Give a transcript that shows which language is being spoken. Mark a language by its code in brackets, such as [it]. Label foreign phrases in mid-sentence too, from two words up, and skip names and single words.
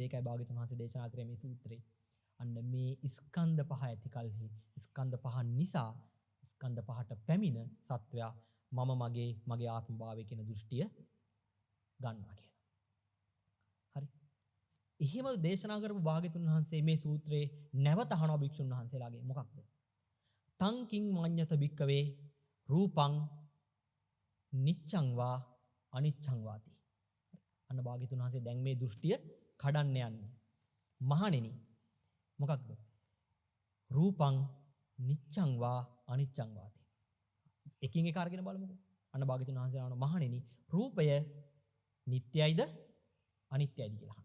[si] ඒකයි භාග්‍යතුන් වහන්සේ දේශනා කරේ මේ සූත්‍රේ. අන්න මේ ස්කන්ධ පහ ඇති කල්හි ස්කන්ධ පහ නිසා ස්කන්ධ පහට පැමිණ සත්වයා මම මගේ ආත්ම භාවය කියන දෘෂ්ටිය ගන්නවා කියන. හරි. එහෙම දේශනා කරපු භාග්‍යතුන් වහන්සේ මේ සූත්‍රයේ නැවත අහනවා භික්ෂුන් වහන්සේලාගේ මොකක්ද? [pi] තං කිං මඤ්ඤත භික්කවේ රූපං නිච්ඡං වා අනිච්ඡං වාති. [si] අන්න භාග්‍යතුන් වහන්සේ දැන් මේ දෘෂ්ටිය කඩන්න යන්නේ. මහණෙනි මොකක්ද? [pi] රූපං නිච්ඡං වා අනිච්ඡං වාති. [si] එකින් එක අරගෙන බලමුකෝ. අන්න භාග්‍යතුන් වහන්සේ අහනවා මහණෙනි රූපය නිට්ටයයිද අනිත්‍යයිද කියලා අහනවා.